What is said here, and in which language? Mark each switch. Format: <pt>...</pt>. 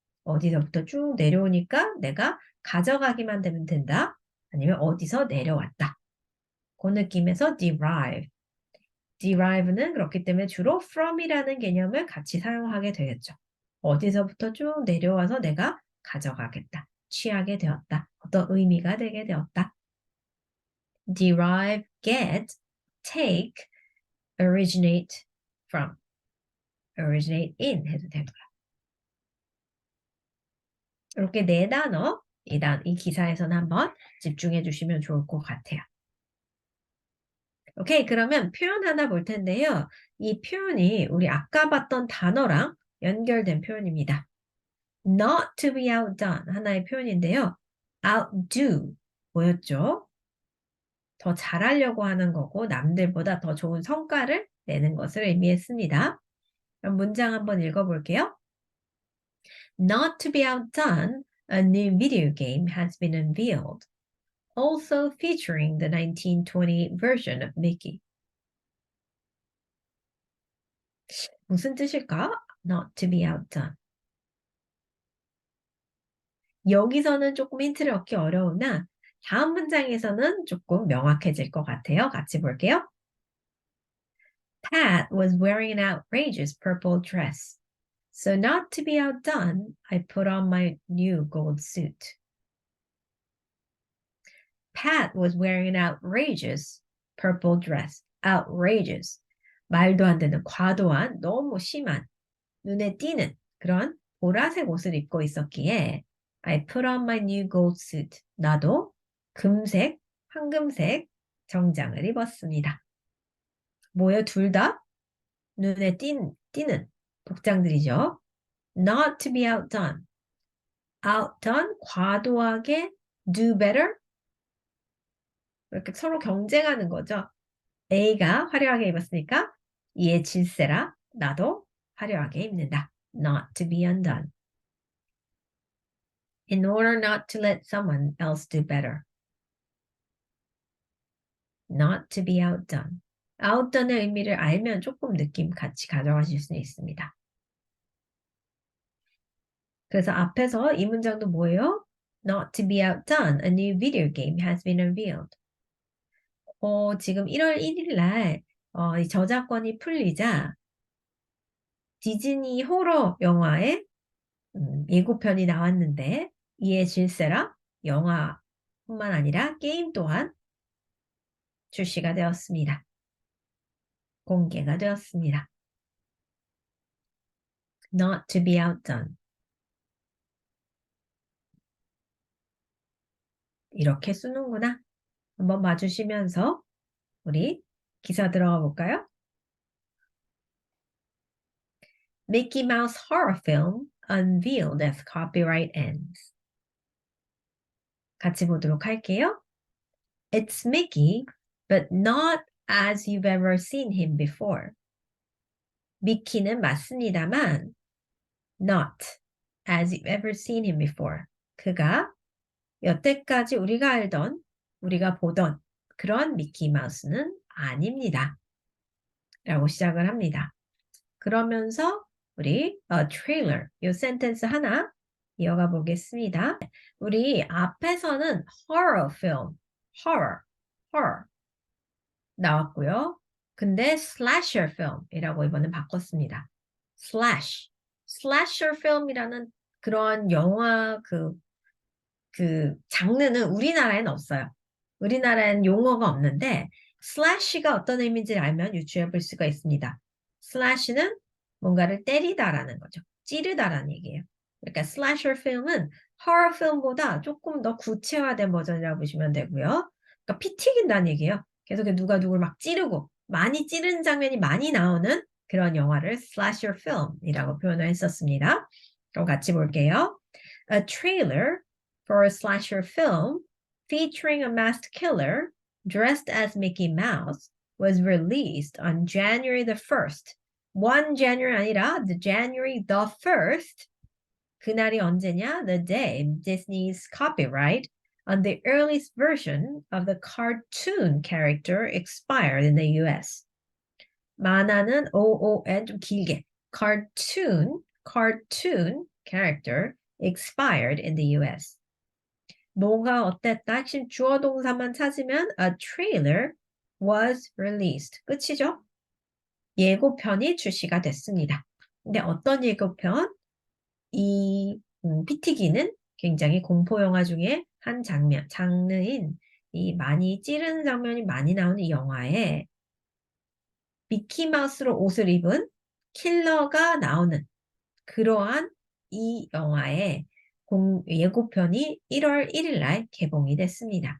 <ko>어디서부터 쭉 내려오니까 내가 가져가기만 되면 된다. 아니면 어디서 내려왔다. 그 느낌에서 derive. derive는 그렇기 때문에 주로 from이라는 개념을 같이 사용하게 되겠죠. 어디서부터 쭉 내려와서 내가 가져가겠다, 취하게 되었다, 어떤 의미가 되게 되었다.</ko> <en>derive, get, take, originate from, originate in</en> <ko>해도 되고요. 이렇게 네 단어, 이 기사에서는 한번 집중해 주시면 좋을 것 같아요. 오케이, 그러면 표현 하나 볼 텐데요. 이 표현이 우리 아까 봤던 단어랑 연결된 표현입니다.</ko> <en>Not to be outdone,</en> <ko>하나의 표현인데요. outdo, 뭐였죠? 더 잘하려고 하는 거고 남들보다 더 좋은 성과를 내는 것을 의미했습니다. 그럼 문장 한번 읽어볼게요.</ko> <en>Not to be outdone, a new video game has been unveiled, also featuring the 1920 version of Mickey.</en> <ko>무슨 뜻일까?</ko> <en>Not to be outdone.</en> <ko>여기서는 조금 힌트를 얻기 어려우나 다음 문장에서는 조금 명확해질 것 같아요. 같이 볼게요.</ko> <en>Pat was wearing an outrageous purple dress. So not to be outdone, I put on my new gold suit. Pat was wearing an outrageous purple dress. Outrageous.</en> <ko>말도 안 되는, 과도한, 너무 심한, 눈에 띄는 그런 보라색 옷을 입고 있었기에</ko> <en>I put on my new gold suit.</en> <ko>나도 금색, 황금색 정장을 입었습니다. 뭐예요? 둘 다 눈에 띄는 복장들이죠.</ko> <en>Not to be outdone. outdone,</en> <ko>과도하게</ko> <en>do better.</en> <ko>이렇게 서로 경쟁하는 거죠. A가 화려하게 입었으니까 이에 질세라 나도 화려하게 입는다.</ko> <en>Not to be undone. In order not to let someone else do better. Not to be outdone.</en> <ko>outdone의 의미를 알면 조금 느낌 같이 가져가실 수 있습니다. 그래서 앞에서 이 문장도 뭐예요?</ko> <en>Not to be outdone, a new video game has been unveiled.</en> <ko>지금 1월 1일 날 이 저작권이 풀리자 디즈니 호러 영화의 예고편이 나왔는데 이에 질세라 영화뿐만 아니라 게임 또한 출시가 되었습니다. 공개가 되었습니다.</ko> <en>Not to be outdone.</en> <ko>이렇게 쓰는구나. 한번 봐주시면서 우리 기사 들어가 볼까요?</ko> <en>Mickey Mouse horror film unveiled as copyright ends.</en> <ko>같이 보도록 할게요.</ko> <en>It's Mickey, but not as you've ever seen him before.</en> <ko>미키는 맞습니다만</ko> <en>not as you've ever seen him before.</en> <ko>그가 여태까지 우리가 보던 그런 미키 마우스는 아닙니다. 라고 시작을 합니다. 그러면서 우리 trailer, 이 센텐스 하나 이어가 보겠습니다. 우리 앞에서는 horror film, horror 나왔고요. 근데 slasher film이라고 이번엔 바꿨습니다. slasher film이라는 그런 영화 그 장르는 우리나라에는 없어요. 우리나라에는 용어가 없는데 slash가 어떤 의미인지를 알면 유추해 볼 수가 있습니다. slash는 뭔가를 때리다라는 거죠. 찌르다라는 얘기예요. 그러니까 slasher film은 horror film보다 조금 더 구체화된 버전이라고 보시면 되고요. 그러니까 피 튀긴다는 얘기예요. 계속 누가 누굴 막 찌르고 많이 찌르는 장면이 많이 나오는 그런 영화를 slasher film이라고 표현을 했었습니다. 그럼 같이 볼게요.</ko> <en>A trailer for a slasher film featuring a masked killer dressed as Mickey Mouse was released on January the 1st. 1 January</en> <ko>아니라</ko> <en>the January the 1st.</en> <ko>그날이 언제냐?</ko> <en>The day Disney's copyright on the earliest version of the cartoon character expired in the US.</en> <ko>만화는 OON 좀 길게.</ko> <en>cartoon character expired in the US.</en> <ko>뭐가 어땠다? 핵심 주어 동사만 찾으면</ko> <en>a trailer was released.</en> <ko>끝이죠? 예고편이 출시가 됐습니다. 근데 어떤 예고편? 이 피튀기는 굉장히 공포 영화 중에 한 장르인 이 많이 찌르는 장면이 많이 나오는 이 영화에 미키마우스로 옷을 입은 킬러가 나오는 그러한 이 영화의 예고편이 1월 1일 날 개봉이 됐습니다.</ko>